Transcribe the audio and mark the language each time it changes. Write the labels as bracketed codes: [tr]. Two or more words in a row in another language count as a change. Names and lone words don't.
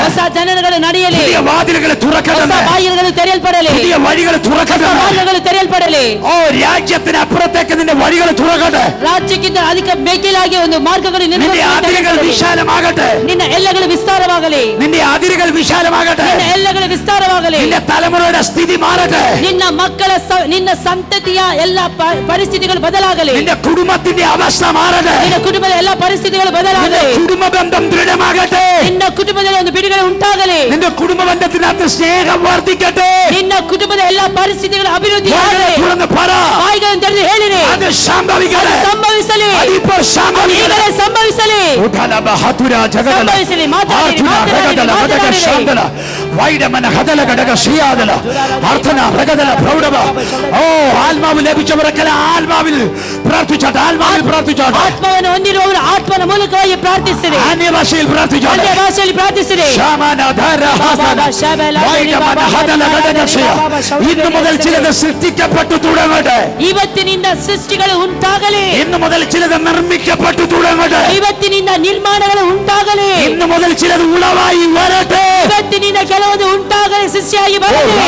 [kn] ಹೊಸ ಜನನಗಳು ನಡೆಯಲಿ. [ml] പുതിയ വാതിലുകൾ [kn] ಹೊಸ [ml] തുറക്കട്ടെന്ന്. [kn] ಬಾಗಿಲುಗಳು ತೆರೆಯಲ್ಪಡಲಿ. [ml] പുതിയ വഴികൾ [kn] ಹೊಸ [ml] തുറക്കട്ടെന്ന്. [kn] ಮಾರ್ಗಗಳು ತೆರೆಯಲ್ಪಡಲಿ. [ml] ഓ രാജ്യത്തിന് അപ്പുറത്തേക്ക് നിന്റെ വഴികൾ തുറക്കട്ടെ. [kn] ರಾಜ್ಯಕ್ಕಿಂತ ಅಧಿಕ ಮೇಕಿಲಾಗಿ ಒಂದು ಮಾರ್ಗಗಳು [ml] നിന്റെ അതിരുകൾ വിശാലമാകട്ടെ. [kn] ನಿನ್ನ ಎಲ್ಲಗಳು ವಿಸ್ತಾರವಾಗಲಿ. [ml] നിന്റെ അതിരുകൾ വിശാലമാകട്ടെ. [kn] ನಿನ್ನ ಎಲ್ಲಗಳು ವಿಸ್ತಾರವಾಗಲಿ. [ml] നിന്റെ തലമുറയുടെ സ്ഥിതി മാറട്ടെ. [kn] ನಿನ್ನ ಮಕ್ಕಳ ನಿನ್ನ ಸಂತತಿಯ ಎಲ್ಲ ಪರಿಸ್ಥಿತಿಗಳು ಬದಲಾಗಲಿ. [ml] നിന്റെ കുടുംബത്തിന്റെ അവസ്ഥ മാറട്ടെ. [kn] ನಿನ್ನ ಕುಟುಂಬದ ಎಲ್ಲ ಪರಿಸ್ಥಿತಿಗಳು ಬದಲಾಗಲಿ. [ml] കുടുംബ ബന്ധം ദൃഢമാകട്ടെ. [kn] ನಿನ್ನ ಕುಟುಂಬದಲ್ಲಿ ಒಂದು ಬಿಡುಗಡೆ ಉಂಟಾಗಲಿ. [ml] നിന്റെ കുടുംബ ബന്ധത്തിനകത്ത് സ്നേഹം വർദ്ധിക്കട്ടെ. [kn] ನಿನ್ನ ಕುಟುಂಬದ ಎಲ್ಲ ಪರಿಸ್ಥಿತಿಗಳು ಅಭಿವೃದ್ಧಿ ಆಗಲಿ. [ml] തുറന്ന് പറ. [kn] ಬಾಯಿಗಳನ್ನು ತೆರೆದು ಹೇಳಿರಿ. [ml] അത് സംഭവിക്കട്ടെ. [kn] ಸಂಭವಿಸಲಿ. [ml] അതിപ്പോ സംഭവിക്കട്ടെ. [kn] ಈಗಲೇ ಸಂಭವಿಸಲಿ. ಉಠಲಬ ಹತುರ ಜಗದಲ ಸಂಭವಿಸಲಿ. ಮಾತಾಡಿರಿ, ಆತುನ ರಗದಲ ಗಡಗ ಮಾತಾಡಿರಿ. ಶಾಂದಲ ವೈಡಮನ ಹದಲ ಗಡಗ ಶ್ರೀಯಾದಲ ಅರ್ಥನ ರಗದಲ ಪ್ರೌಢವ. [ml] ഓ ആത്മാവ് ലഭിച്ചവരൊക്കെ ആത്മാവിൽ പ്രാർത്ഥിച്ചാട്ടെ. ആത്മാവിൽ പ്രാർത്ഥിച്ചാട്ടെ. [kn] ಆತ್ಮವನ್ನು ಹೊಂದಿರುವವರು ಆತ್ಮನ ಮೂಲಕವಾಗಿ ಪ್ರಾರ್ಥಿಸಿರಿ. [ml] അന്യഭാഷയിൽ പ്രാർത്ഥിച്ചാട്ടെ. [kn] ಅನ್ಯ ಭಾಷೆಯಲ್ಲಿ ಪ್ರಾರ್ಥಿಸಿರಿ. ശാമനധര ഹസന വൈഡമന ഹദല ഗഡക ಶ್ರೀയ. [ml] ഇന്നു മുതൽ ചിലത് സൃഷ്ടിക്കപ്പെട്ടു തുടങ്ങട്ടെ. [kn] ಇವತ್ತಿನಿಂದ ಸೃಷ್ಟಿಗಳು ಉಂಟಾಗಲಿ. [ml] ഇന്നു മുതൽ ചിലത് നിർമ്മിക്കപ്പെട്ടു തുടങ്ങട്ടെ. [kn] ಇವತ್ತಿನಿಂದ ನಿರ್ಮಾಣಗಳು ಉಂಟಾಗಲಿ. [ml] ഇന്നു മുതൽ ചിലത് ഉളവായി വരട്ടെ. [kn] ಇವತ್ತಿನಿಂದ ಕೆಲವೊಂದು ಉಂಟಾಗಲಿ, ಸೃಷ್ಟಿಯಾಗಿ ಬರಲಿ.